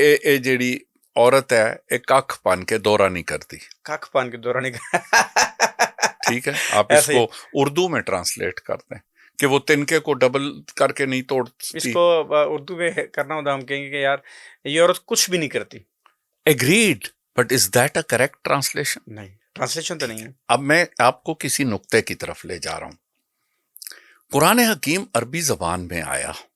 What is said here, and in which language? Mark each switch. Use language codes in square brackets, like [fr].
[pa] اے جیڑی عورت ہے ایک ککھ پن کے دورہ نہیں کرتی. ککھ پن کے دورہ نہیں کرتی. [ur] ٹھیک ہے، آپ اس کو اردو میں ٹرانسلیٹ کرتے ہیں کہ وہ تنکے کو ڈبل کر کے نہیں توڑتی. اس کو اردو میں کرنا ہوتا ہم کہیں گے کہ یار یہ عورت کچھ بھی نہیں کرتی. [en] Agreed, but is that a correct translation? [ur] نہیں، ٹرانسلیشن تو نہیں ہے. اب میں آپ کو کسی نقطے کی طرف لے جا رہا ہوں. قرآن حکیم عربی زبان میں آیا.